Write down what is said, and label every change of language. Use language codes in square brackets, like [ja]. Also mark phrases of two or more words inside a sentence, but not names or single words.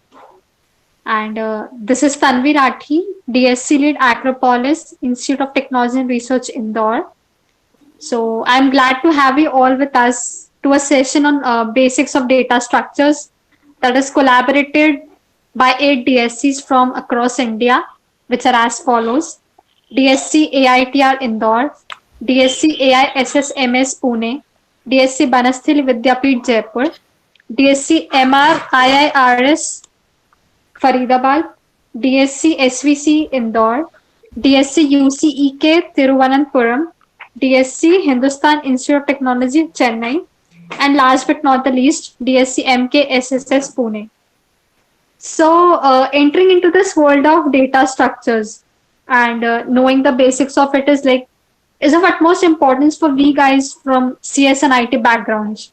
[en] And this is Tanvi Rathi, DSC lead Acropolis, Institute of Technology and Research, Indore. So, I'm glad to have you all with us to a session on basics of data structures that is collaborated by 8 DSCs from across India, which are as follows: DSC AITR Indore, DSC AISSMS Pune, DSC Banasthili Vidyapeeth Jaipur, DSC MR IIRS Faridabad, DSC SVC Indore, DSC UCEK Thiruvananthapuram, DSC Hindustan Institute of Technology Chennai, and last but not the least, DSC MKSSS Pune. Entering into this world of data structures and knowing the basics of it is of utmost importance for we guys from CS and IT backgrounds.